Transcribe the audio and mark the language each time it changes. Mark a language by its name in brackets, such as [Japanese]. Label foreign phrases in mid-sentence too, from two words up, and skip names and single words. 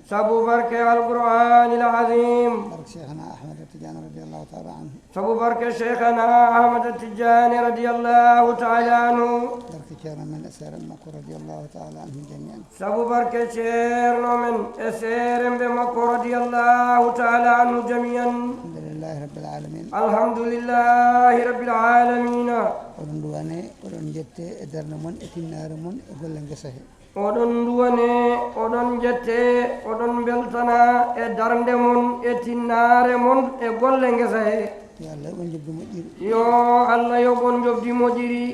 [Fula] Sabu barke Al-Qur'anil Azim. Barke Sheikhana Ahmad Tidiane [Arabic] رضي الله تعالى عنه. [Fula] Sabu barke Sheikhana Ahmad Tidiane [Arabic] رضي الله تعالى عنه. [Fula] Barke Ceerno men e seere makko [Arabic] رضي الله تعالى عنه جميعا. [Fula] Sabu barke ceerno men e seere mbe makko [Arabic] رضي الله تعالى عنه جميعا. الحمد لله رب العالمين. الحمد لله رب العالمين. [Fula] Oɗon duwane, oɗon jette e darde mon, e tinnare mon, e golle ngesa he. Oɗon duwane, oɗon jette, oɗon beltana e darde mon, e tinnare mon, e golle ngesa he. Yo Allah yoɓon jobdi moƴƴiri. Yo Allah yoɓon jobdi moƴƴiri.